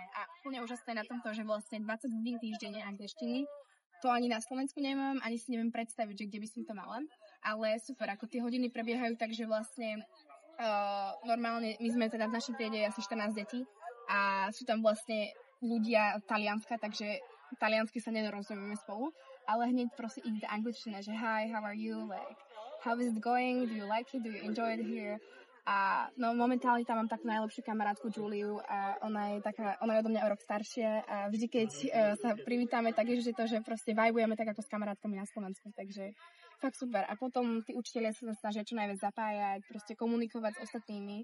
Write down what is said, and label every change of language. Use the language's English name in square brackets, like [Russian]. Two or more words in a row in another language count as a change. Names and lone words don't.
[Slovak] A úplne úžasné na tomto, že vlastne 20 hodín týždenne angličtiny, to ani na Slovensku nemám, ani si neviem predstaviť, že kde by som to mala. Ale super, ako tie hodiny prebiehajú, takže vlastne normálne, my sme teda v našej triede asi 14 detí a sú tam vlastne ľudia Talianska, takže taliansky sa nedorozumieme spolu, ale hneď proste ide angličtina, že [English] hi, how are you, like, how is it going, do you like it, do you enjoy it here? [Slovak] A no momentálne tam mám takú najlepšiu kamarátku Juliu a ona je odo mňa o rok staršia a vždy, keď sa privítame, tak je to, že proste vibujeme tak ako s kamarátkami na Slovensku, takže fakt super. A potom tí učitelia sa snažia čo najviac zapájať, proste komunikovať s ostatnými.